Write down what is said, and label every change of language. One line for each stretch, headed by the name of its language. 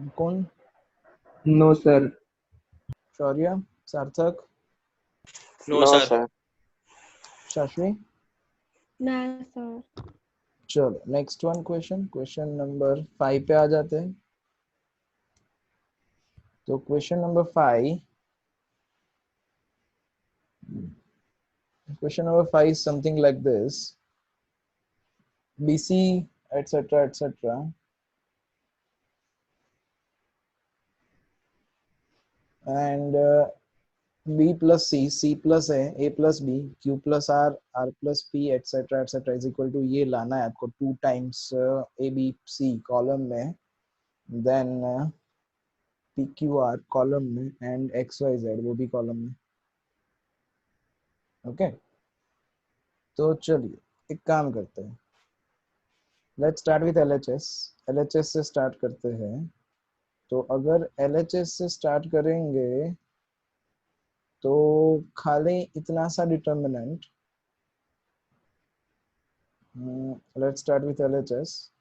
Hindi: कौन?
English: No, sir.
Hindi: शौर्य? सार्थक?
English: No No, sir. sir.
Hindi: शाश्वी? ना सर। चलो नेक्स्ट वन क्वेश्चन नंबर 5 पे आ जाते हैं। तो question number 5
English: is something like this: BC etc etc and B plus C plus A plus B, Q plus R plus P etc etc is equal to,
Hindi: ये लाना है आपको
English: 2 times A B C
Hindi: column में,
English: then P Q R
Hindi: column में
English: and X Y Z
Hindi: वो भी column में। Okay तो चलिए एक काम करते हैं,
English: Let's start with LHS।
Hindi: LHS से स्टार्ट करते हैं। तो अगर LHS से स्टार्ट करेंगे तो खाली इतना सा determinant,
English: Let's start with LHS।